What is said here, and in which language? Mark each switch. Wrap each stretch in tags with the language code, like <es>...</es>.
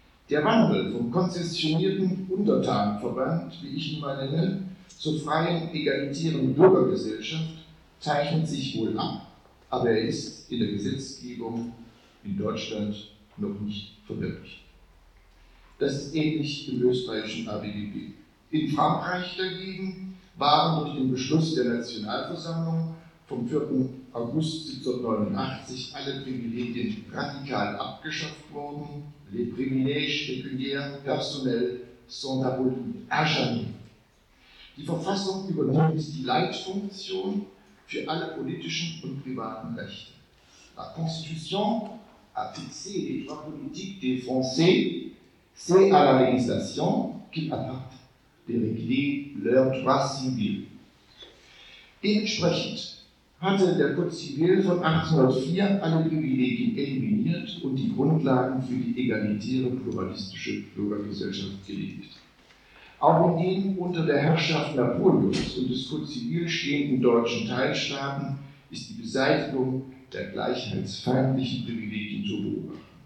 <de>Der Wandel vom konzessionierten Untertanenverband, wie ich ihn mal nenne, zur freien, egalitären Bürgergesellschaft zeichnet sich wohl ab, aber er ist in der Gesetzgebung in Deutschland noch nicht verwirklicht. Das ist ähnlich im österreichischen ABGB. In Frankreich dagegen waren durch den Beschluss der Nationalversammlung vom 4. August 1789 alle Privilegien radikal abgeschafft worden.</de> <fr>Les privilèges pécuniaires personnels sont abolis,</fr> <de>erschaffen. Die Verfassung übernimmt die Leitfunktion für alle politischen und privaten Rechte.</de> <fr>La Constitution a fixé les droits politiques des Français, c'est à la législation qu'il appartient. De régler leur droit civil.</fr> <de>Dementsprechend hatte der Code Civil von 1804 alle Privilegien eliminiert und die Grundlagen für die egalitäre pluralistische Bürgergesellschaft gelegt. Auch in den unter der Herrschaft Napoleons und des Code Civil stehenden deutschen Teilstaaten ist die Beseitigung der gleichheitsfeindlichen Privilegien zu beobachten.</de>